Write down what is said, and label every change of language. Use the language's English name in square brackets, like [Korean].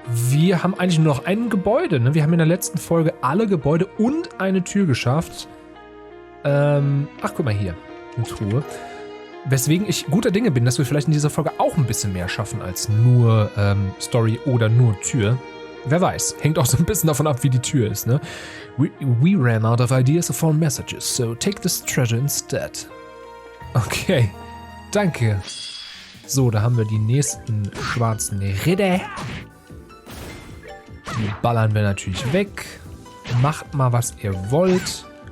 [German] Wir haben eigentlich nur noch ein Gebäude, ne? Wir haben in der letzten Folge alle Gebäude und eine Tür geschafft. Ach, guck mal hier. Eine Truhe. Weswegen ich guter Dinge bin, dass wir vielleicht in dieser Folge auch ein bisschen mehr schaffen als nur Story oder nur Tür. Wer weiß. Hängt auch so ein bisschen davon ab, wie die Tür ist, ne? [English] We ran out of ideas for messages, so take this treasure instead. [German] Okay. Danke. So, da haben wir die nächsten schwarzen Ritter. Die ballern wir natürlich weg. Macht mal, was ihr wollt.